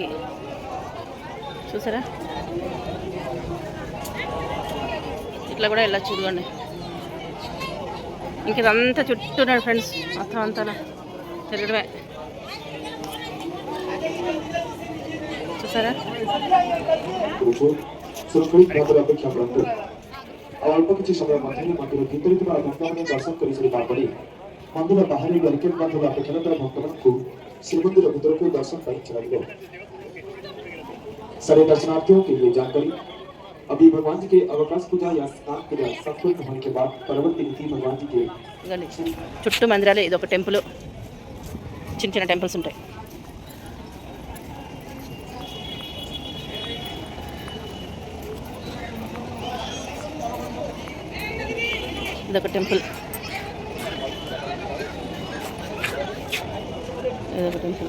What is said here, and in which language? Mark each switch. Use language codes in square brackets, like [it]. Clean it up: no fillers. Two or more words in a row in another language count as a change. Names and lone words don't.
[te] చూసారా, ఇట్లా కూడా వెళ్ళచ్చు. ఇదిగోండి, ఇంక ఇదంతా చుట్టూ ఉన్నాడు ఫ్రెండ్స్, మొత్తం అంతా తిరగడమే. చూసారా, [or] ଅଳ୍ପ କିଛି ସମୟ ମଧ୍ୟରେ ମନ୍ଦିର ଭିତରେ ଥିବା ଭକ୍ତମାନେ ଦର୍ଶନ କରିସାରିବା ପରେ ମନ୍ଦିର ବାହାରେ ବ୍ୟାରିକେଡ୍ ବାନ୍ଧିବା ଅପେକ୍ଷାରତ ଭକ୍ତମାନଙ୍କୁ ଶ୍ରୀମନ୍ଦିର ଭିତରକୁ दर्शन ପାଇଁ ଛଡ଼ାଯିବ। [hi] सारे दर्शनार्थियों के लिए जानकारी, अभी भगवान जी के अवकाश पूजा या स्नान क्रिया संपूर्ण होने के बाद परवर्ती नीति भगवान जी के [te] చుట్టూ మందిరాలు. ఇది ఒక టెంపుల్, చిన్న చిన్న టెంపుల్స్ ఉంటాయి. ఇదొక టెంపుల్, ఇదొక టెంపుల్.